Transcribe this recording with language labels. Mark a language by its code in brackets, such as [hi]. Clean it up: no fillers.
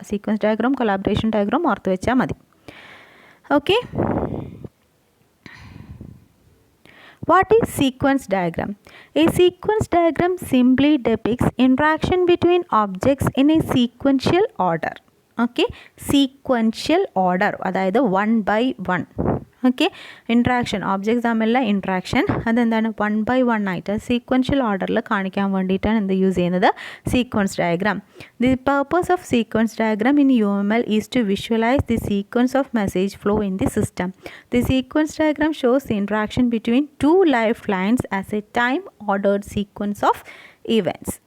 [ml] Sequence diagram, collaboration diagram ഓർത്ത് വെച്ചാൽ മതി. Okay, [en] What is sequence diagram? A sequence diagram simply depicts interaction between objects in a sequential order. Okay, sequential order, [ml] അതായത് [en] 1 by 1. [ml] Okay, interaction objects തമ്മിലുള്ള interaction അതെന്താണ് 1 by 1 ആയിട്ട് sequential ഓർഡറിൽ കാണിക്കാൻ വേണ്ടിയിട്ടാണ് എന്ത് യൂസ് ചെയ്യുന്നത്, sequence diagram. [en] The purpose of sequence diagram in UML is to visualise the sequence of message flow in the system. The sequence diagram shows the interaction between two life lines as a time ordered sequence of events.